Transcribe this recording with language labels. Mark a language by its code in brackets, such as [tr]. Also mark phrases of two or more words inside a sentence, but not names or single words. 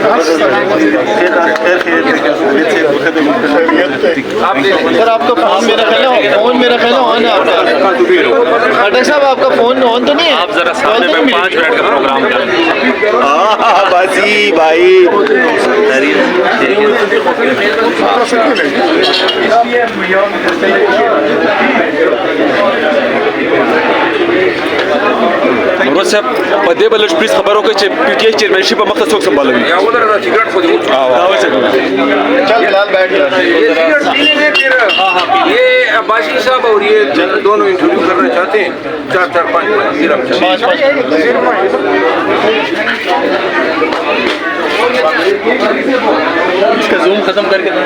[ur] آپ سر آپ کا فون میرا خیال ہے آن ہے آپ کا. ڈاکٹر صاحب آپ کا فون آن تو نہیں ہے؟ آپ ذرا سامنے میں 5 منٹ کا پروگرام کر لیں. ہاں باجی بھائی. [ps] نور صاحب په دې بل پلیز خبرو کې چې پی ټی آی چیرمنشپ په مخ ته څوک سمبالوي. [ur] یا ادھر سگریٹ خود چل بلال بیٹھ یہ عباسی صاحب اور یہ دونوں انٹرویو کرنا چاہتے ہیں. 4-5 اس کا زوم ختم کر کے